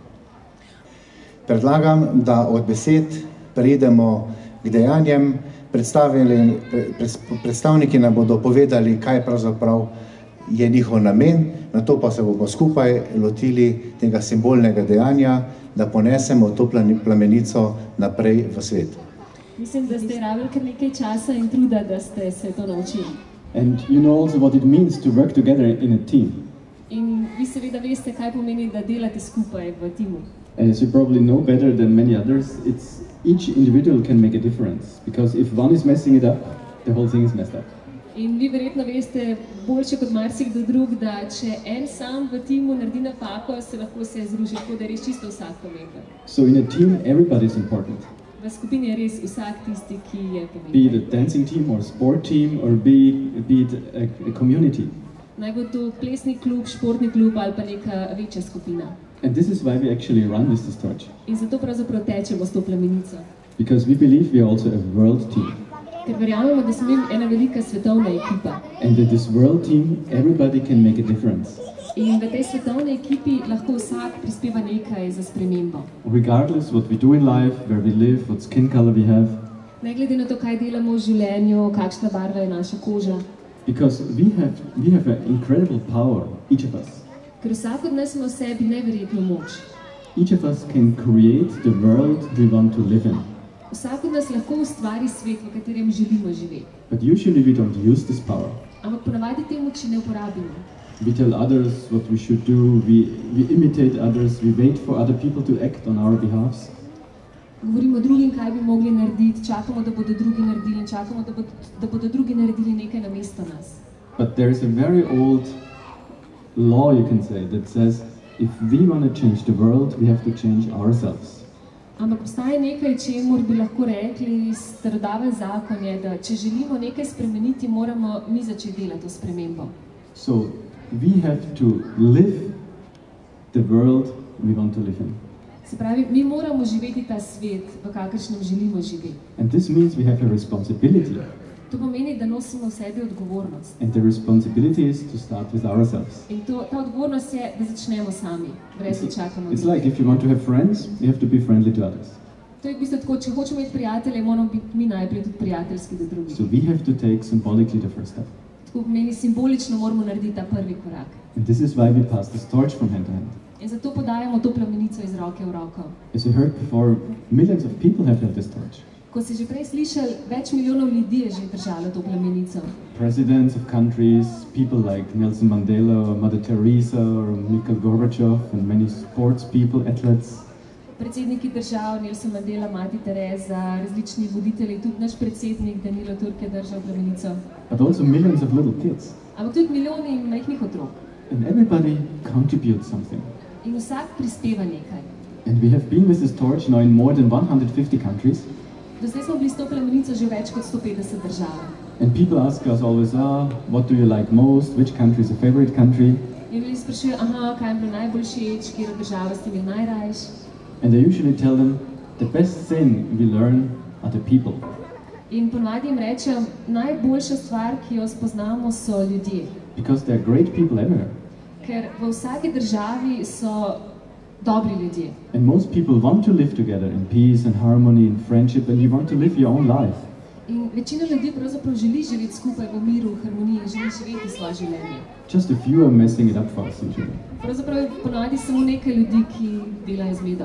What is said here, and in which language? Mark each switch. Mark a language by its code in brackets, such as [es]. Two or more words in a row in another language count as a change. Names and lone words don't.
[sl] Predlagam, da od besed preidemo k dejanjem, predstavniki nam bodo povedali, kaj pravzaprav je njihov namen, na to pa se bomo skupaj lotili tega simbolnega dejanja, da ponesemo to plamenico naprej v svet. Mislim, da ste rabili kar nekaj časa in truda, da ste se to naučili. [en] And you know also what it means to work together in a team. [sl] In vi seveda veste, kaj pomeni, da delate skupaj v timu. [en] And as you probably know better than many others, each individual can make a difference. Because if one is messing it up, the whole thing is messed up. [sl] In vi verjetno veste boljše kot marsikdo drug, da če en sam v timu naredi napako, se lahko vse zruši, tako da je res čisto vsak pomemben. [en] So in a team, everybody is important. [sl] V skupini je res vsak tisti, ki je pomemben. [en] Be it a dancing team or sport team or be it a community. [sl] Naj bo to plesni klub, športni klub ali pa neka večja skupina. [en] And this is why we actually run this torch. [sl] In zato pravzaprav tečemo s to plamenico. [en] Because we believe we are also a world team. [sl] Ker verjamemo, da smo ena velika svetovna ekipa. [en] And that this world team, everybody can make a difference. [sl] In v tej svetovni ekipi lahko vsak prispeva nekaj za spremembo. [en] Regardless what we do in life, where we live, what skin color we have. [sl] Ne glede na to, kaj delamo v življenju, kakšna barva je naša koža. [en] Because we have an incredible power, each of us. [sl] Ker vsak od nas ima v sebi neverjetno moč. [en] Each of us can create the world we want to live in. [sl] Vsak od nas lahko ustvari svet, v katerem želimo živeti. [en] But usually we don't use this power. [sl] Ampak ponavadi te moči ne uporabimo. [en] We tell others what we should do, we imitate others, we wait for other people to act on our behalfs. [sl] Govorimo drugim, kaj bi mogli narediti, čakamo, da bodo drugi naredili in čakamo, da bodo drugi naredili nekaj namesto nas. [en] But there is a very old law, you can say, that says if we want to change the world, we have to change ourselves. [sl] Ampak obstaja nekaj, čemur bi lahko rekli, starodaven zakon je, da če želimo nekaj spremeniti, moramo mi začeti delati to spremembo. [en] So we have to live the world we want to live in. [sl] Se pravi, mi moramo živeti ta svet, v kakršnem želimo živeti. [en] And this means we have a responsibility. [sl] To pomeni, da nosimo v sebi odgovornost. [en] And the responsibility is to start with ourselves. [sl] In ta odgovornost je, da začnemo sami, brez da čakamo [en] It's [sl] druge. [en] like if you want to have friends, you have to be friendly to others. [sl] To je v bistvu tako, če hočemo imeti prijatelje, moramo biti mi najprej tudi prijateljski do drugih. [en] So we have to take symbolically the first step. [sl] Tako pomeni, simbolično moramo narediti ta prvi korak. [en] And this is why we pass this torch from hand to hand. [sl] In zato podajamo to plamenico iz roke v roko. [en] As you heard before, millions of people have had this torch. [sl] Ko si že prej slišali, več milijonov ljudi je že držalo to plamenico. [en] Presidents of countries, people like Nelson Mandela or Mother Teresa or Mikhail Gorbachev and many sports people, athletes. [sl] Predsedniki držav, Nelson Mandela, Mati Teresa, različni voditelji, tudi naš predsednik Danilo Turk je držal plamenico. [en] But also millions of little kids. [sl] Ampak tudi milijoni majhnih otrok. [en] And everybody contributes something. [sl] In vsak prispeva nekaj. [en] And we have been with this torch now in more than 150 countries. [sl] Do zdaj smo bili s to plamenico že v več kot 150 državah. [en] And people ask us always, what do you like most? Which country is your favorite country? [sl] In ljudi sprašujejo, kaj jim bilo najbolj všeč, katero državo ste imeli najrajš. [en] And I usually tell them, the best thing we learn are the people. [sl] In ponavadi jim rečem, najboljša stvar, ki jo spoznamo, so ljudje. [en] Because there are great people everywhere. [sl] Ker v vsaki državi so dobri ljudje. [en] And most people want to live together in peace and harmony and friendship, and you want to live your own life. [sl] In večina ljudi pravzaprav želi živeti skupaj v miru, v harmoniji, želi živeti svoje življenje. [en] Just a few are messing it up for us usually. [sl] Pravzaprav je ponavadi samo nekaj ljudi, ki delajo zmedo.